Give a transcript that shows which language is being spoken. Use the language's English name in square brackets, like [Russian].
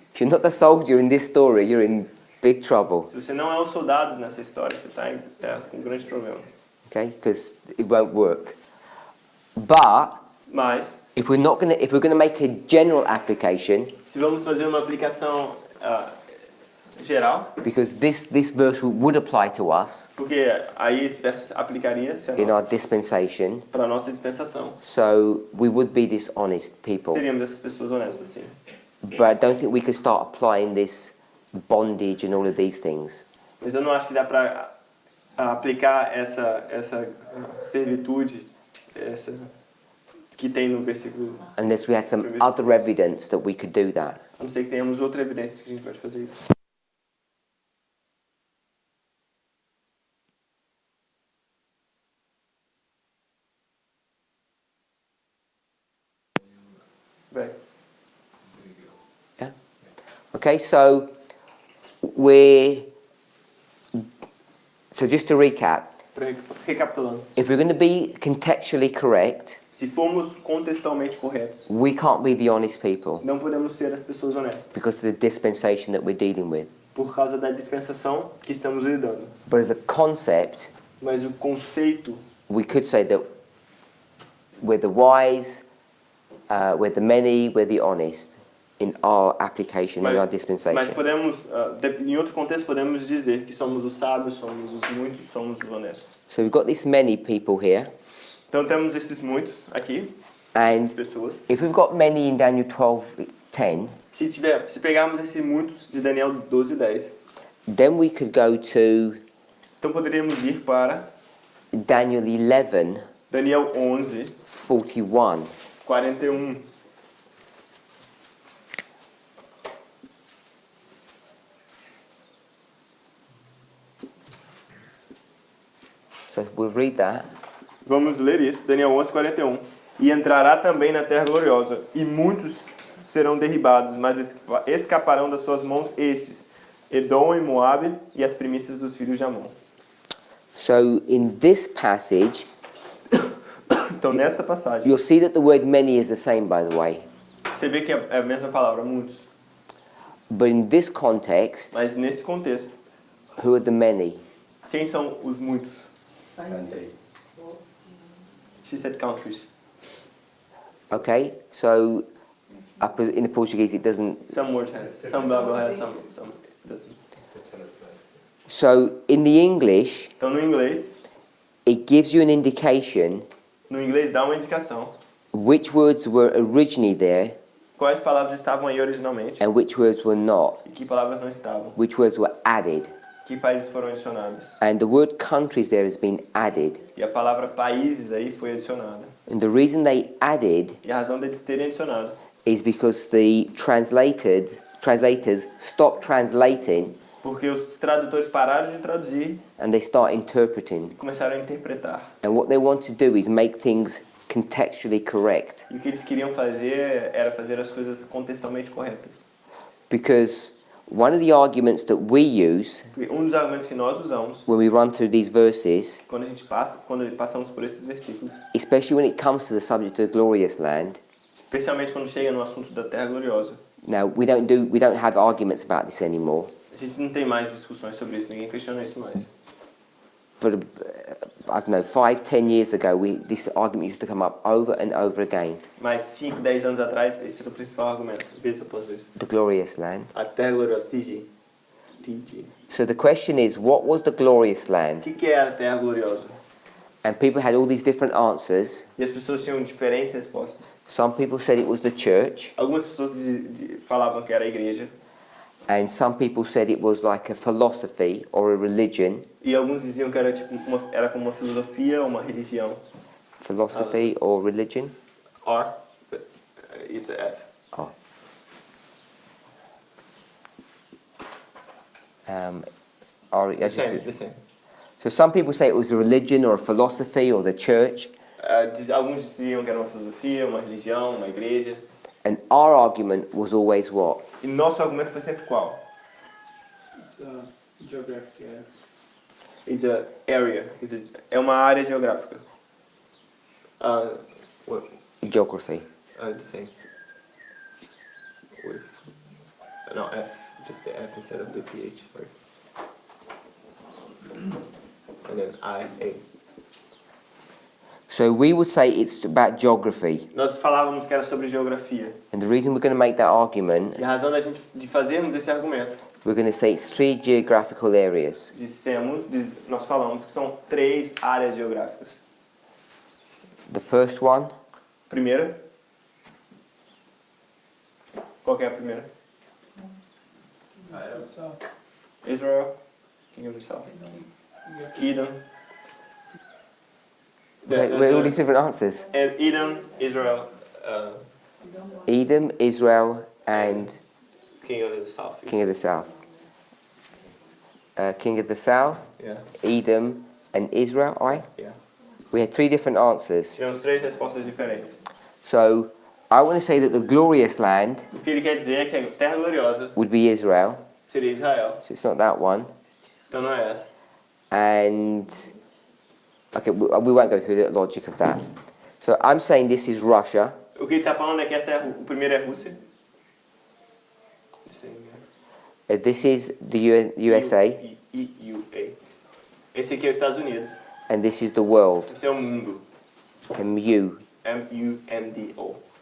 [English] If you're not the soldier in this story, you're in big trouble. [Portuguese] Se você não é os soldados nessa história, você está com um grande problema. [English] Okay? Because it won't work. But [Portuguese] Mas, [English] if we're going to make a general application, [Portuguese] se vamos fazer uma aplicação geral, [English] because this verse would apply to us [Portuguese] porque aí esse verso aplicaria-se [English] in our dispensation, [Portuguese] para a nossa dispensação. [English] so we would be dishonest people. [Portuguese] Seríamos essas pessoas honestas, sim. [English] But I don't think we could start applying this bondage and all of these things. [Portuguese] Mas eu não acho que dá para aplicar essa servitude que tem no versículo. [English] Unless we had some other evidence that we could do that. [Portuguese] A não ser que tenhamos outra evidência que a gente pode fazer isso. Vai. [English] Okay, so just to recap, [Portuguese] Recapitulando. [English] if we're going to be contextually correct, [Portuguese] Se formos contextualmente corretos, [English] we can't be the honest people [Portuguese] não podemos ser as pessoas honestas, [English] because of the dispensation that we're dealing with. [Portuguese] por causa da dispensação que estamos lidando. [English] But as a concept, [Portuguese] Mas o conceito, [English] we could say that we're the wise, we're the many, we're the honest in our application, in our [Portuguese] mas [English] dispensation. [Portuguese] podemos, em outro contexto, podemos dizer que somos os sábios, somos os muitos, somos os honestos. [English] So we've got this many people here, [Portuguese] Então temos esses muitos aqui, essas [English] and [Portuguese] pessoas. [English] if we've got many in Daniel 12:10, [Portuguese] Se pegarmos esses muitos de Daniel 12:10, [English] then we could go to [Portuguese] então poderíamos ir para [English] Daniel 11:41. [Portuguese] Daniel 11:41. [English] So we'll read that. [Portuguese] Vamos ler isso, Daniel 11:41. E entrará também na terra gloriosa, e muitos serão derribados, mas escaparão das suas mãos estes, Edom e Moabe e as primícias dos filhos de Amon. [English] So in this passage, [Portuguese] Então nesta passagem, [English] you'll see that the word many is the same, by the way. [Portuguese] você vê que é a mesma palavra, muitos. [English] But in this context, [Portuguese] Mas nesse contexto, [English] who are the many? [Portuguese] quem são os muitos? Cantei. [English] She said countries. Okay, so in the Portuguese it doesn't. Some words has, some Bible has, some doesn't. So in the English, [Portuguese] Então no inglês, [English] it gives you an indication [Portuguese] dá uma indicação [English] which words were originally there [Portuguese] quais palavras estavam aí originalmente [English] and which words were not, [Portuguese] e que palavras não estavam, [English] which words were added. [Portuguese] que países foram adicionados. [English] And the word countries there has been added. [Portuguese] E a palavra países aí foi adicionada. [English] And the reason they added [Portuguese] E a razão deles terem adicionado [English] is because the translators stopped translating [Portuguese] porque os tradutores pararam de traduzir [English] and they start interpreting. [Portuguese] e começaram a interpretar. [English] And what they want to do is make things contextually correct. [Portuguese] E o que eles queriam fazer era fazer as coisas contextualmente corretas. [English] Because one of the arguments that we use [Portuguese] Porque um dos argumentos que nós usamos [English] when we run through these verses, [Portuguese] quando passamos por esses versículos, [English] especially when it comes to the subject of the glorious land, [Portuguese] especialmente quando chega no assunto da Terra Gloriosa. [English] now we don't have arguments about this anymore. [Portuguese] A gente não tem mais discussões sobre isso, ninguém questiona isso mais. [English] But I don't know, 5, 10 years ago, this argument used to come up over and over again. [Portuguese] Mas 5, 10 anos atrás, esse era o principal argumento, vez após vez. [English] The glorious land. [Portuguese] A Terra Gloriosa, TG. [English] So the question is, what was the glorious [Portuguese] O [English] land? [Portuguese] que é a Terra Gloriosa? [English] And people had all these different answers. [Portuguese] E as pessoas tinham diferentes respostas. [English] Some people said it was the church, [Portuguese] Algumas pessoas falavam que era a igreja, [English] and some people said it was like a philosophy or a religion. [Portuguese] e alguns diziam que era tipo era como uma filosofia, uma religião. [English] Philosophy or religion? Or it's a F. Oh. The same. So some people say it was a religion or a philosophy or the church, [Portuguese] Alguns diziam que era uma filosofia, uma religião, uma igreja. [English] and our argument was always what? [Portuguese] E nosso argumento foi sempre qual? [English] It's a geographic area. It's a area. [Portuguese] É uma área geográfica. [English] What? Geography. The same. With, no, F. Just the F instead of the PH. Sorry. And then I-A. So we would say it's about geography. [Portuguese] Nós falávamos que era sobre geografia. [English] And the reason we're going to make that argument, [Portuguese] E a razão de fazermos esse argumento, [English] we're going to say it's 3 geographical areas. [Portuguese] nós falamos que são 3 áreas geográficas. [English] The first one, [Portuguese] Primeira. Qual que é a primeira? [English] So, Israel. Kingdom of the South. Edom. where are all these different answers? Edom, Israel, Edom, Israel, and King of the South. King of the South. King of the South, Yeah. Edom, and Israel, aye? Yeah. We had 3 different answers. [Portuguese] Tivemos 3 respostas diferentes. [English] So I want to say that the glorious land [Portuguese] O que ele quer dizer é que a Terra Gloriosa [English] would be Israel, [Portuguese] seria Israel. [English] so it's not that one. [Portuguese] Então não é essa. [English] And okay, we won't go through the logic of that. So I'm saying this is Russia. [Portuguese] O que ele está falando é que o primeiro é Rússia. [English] This is the USA, [Portuguese] EUA. Esse aqui é os Estados Unidos. [English] and this is the world. [Portuguese] Esse é o mundo. MU. M-U-N-D-O.